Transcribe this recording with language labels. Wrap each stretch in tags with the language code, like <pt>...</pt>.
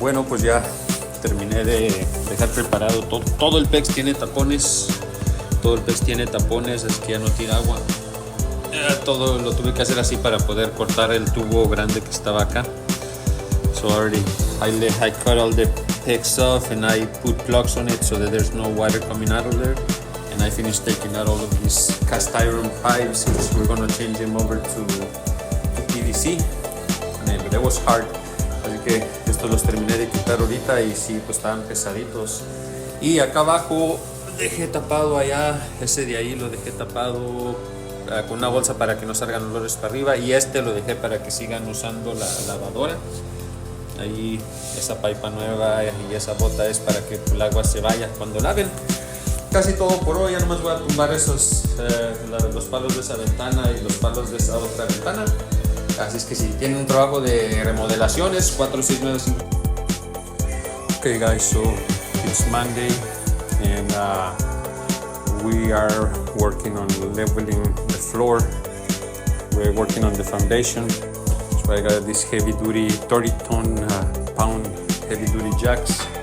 <es>Bueno, pues ya terminé de dejar preparado todo el PEX tiene tapones. Todo el PEX tiene tapones, es que ya no tira agua. Todo lo tuve que hacer así para poder cortar el tubo grande que estaba acá.</es> <en>So already I cut all the PEX off and I put plugs on it so that there's no water coming out of there. And I finished taking out all of these cast iron pipes, which we're gonna change them over to PVC. And that was hard.</en> <es>Así que estos los terminé de quitar ahorita y sí, pues estaban pesaditos. Y acá abajo dejé tapado allá, ese de ahí lo dejé tapado con una bolsa para que no salgan olores para arriba, y este lo dejé para que sigan usando la lavadora. Ahí esa pipa nueva y esa bota es para que el agua se vaya cuando laven. Casi todo por hoy. Ya nomás voy a tumbar los palos de esa ventana y los palos de esa otra ventana. Así es que si tienen un trabajo de remodelaciones, 4695.</es> <en>Okay guys, so it's Monday and we are working on leveling the floor. We're working on the foundation. So I got this heavy duty 30-pound heavy duty jacks.</en>